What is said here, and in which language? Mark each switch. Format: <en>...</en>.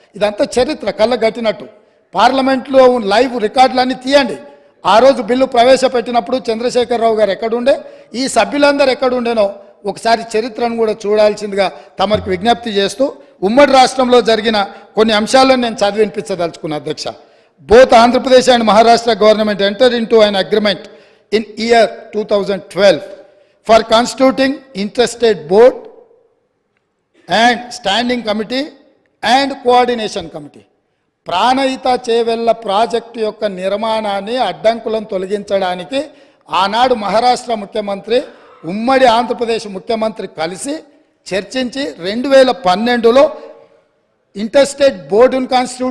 <te>ఇదంతా చరిత్ర కళ్ళగట్టినట్టు. పార్లమెంట్లో లైవ్ రికార్డులన్నీ తీయండి. ఆ రోజు బిల్లు ప్రవేశపెట్టినప్పుడు చంద్రశేఖరరావు గారు ఎక్కడుండే, ఈ సభ్యులందరూ ఎక్కడుండేనో ఒకసారి చరిత్రను కూడా చూడాల్సిందిగా తమకు విజ్ఞప్తి చేస్తూ ఉమ్మడి రాష్ట్రంలో జరిగిన కొన్ని అంశాలను నేను చదివినిపించదలుచుకున్నా అధ్యక్ష.</te> <en>Both Andhra Pradesh and Maharashtra government entered into an agreement in year 2012 for constituting interstate board and standing committee and coordination committee.</en> <te>Pranahita Chevella project యొక్క నిర్మాణాన్ని అడ్డంకులను తొలగించడానికి ఆనాడు మహారాష్ట్ర ముఖ్యమంత్రి ఉమ్మడి ఆంధ్రప్రదేశ్ ముఖ్యమంత్రి కలిసి చర్చించి 2012లో ఇంటర్స్టేట్ బోర్డును కాన్స్టిట్యూట్</te>